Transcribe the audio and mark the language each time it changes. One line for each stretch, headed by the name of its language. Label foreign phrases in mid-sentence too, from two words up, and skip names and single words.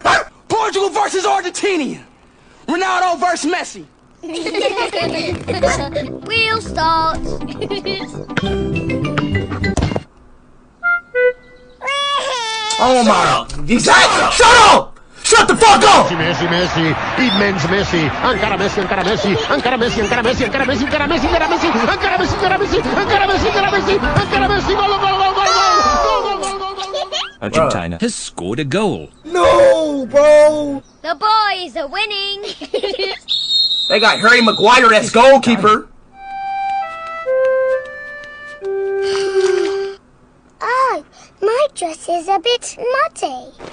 English: Portugal versus Argentina. Ronaldo versus Messi. We'll start. Oh my. Exactly. Shut up! Shut the fuck up!
Catalan: Messi, immens Messi, encara Messi, encara Messi, encara Messi, encara Messi, encara Messi, encara Messi, encara Messi, encara Messi, encara Messi, encara Messi, encara Messi, encara Messi, gol, gol, gol, gol.
English: Argentina has scored a goal. No, bro. The boys are winning. They got Harry Maguire as goalkeeper. Oh, my dress is a bit muddy.